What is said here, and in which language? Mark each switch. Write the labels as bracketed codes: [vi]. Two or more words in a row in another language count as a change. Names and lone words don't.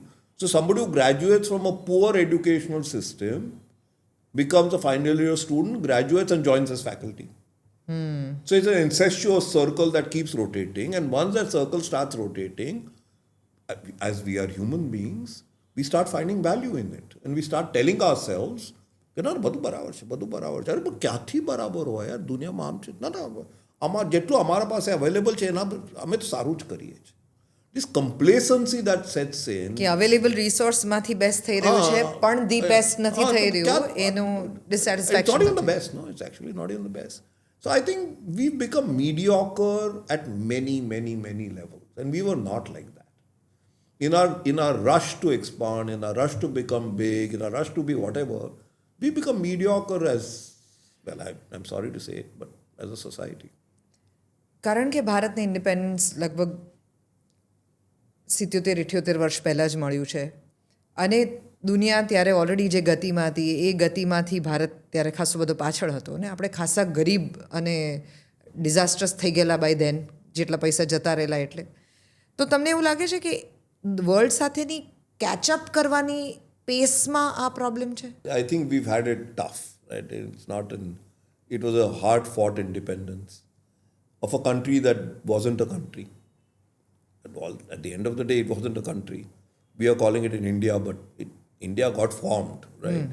[en] So somebody who graduates from a poor educational system becomes a final year student, graduates and joins as faculty. So it's an incestuous circle that keeps rotating. And once that circle starts rotating, as we are human beings, we start finding value in it. And we start telling ourselves, [gu] કે ના બધું બરાબર છે બધું બરાબર છે અરે પણ ક્યાંથી બરાબર હોય યાર દુનિયામાં આમ છે ના જેટલું અમારા પાસે અવેલેબલ છે એના અમે તો સારું જ કરીએ છીએ. [en] This complacency that sets in [gu] કે અવેલેબલ રિસોર્સમાંથી બેસ્ટ થઈ રહ્યું છે પણ [en] the best [gu] નથી થઈ રહ્યું એનું [en] it's ડિસેટિસ્ફેક્શન not even the best, no, it's actually not even the best. So I think we've become mediocre at many levels, and we were not like that. In our rush to expand, in our rush to become big, in our rush to be whatever, we become mediocre as, well, I'm sorry to say it, but as a society. [gu] કારણ કે ભારતને ઇન્ડિપેન્ડન્સ લગભગ 77-78 વર્ષ પહેલાં જ મળ્યું છે અને દુનિયા ત્યારે ઓલરેડી જે ગતિમાં હતી એ ગતિમાંથી ભારત ત્યારે ખાસો બધો પાછળ હતો અને આપણે ખાસા ગરીબ અને ડિઝાસ્ટર્સ થઈ ગયેલા [en] by then [gu] જેટલા પૈસા જતા રહેલા એટલે તો તમને એવું લાગે છે કે વર્લ્ડ સાથેની કેચઅપ કરવાની પેસમાં આ પ્રોબ્લેમ છે? [en] I think we've had it tough, right? It was a hard-fought independence of a country that wasn't a country. At the end of the day, it wasn't a country. We are calling it in India, but India got formed, right?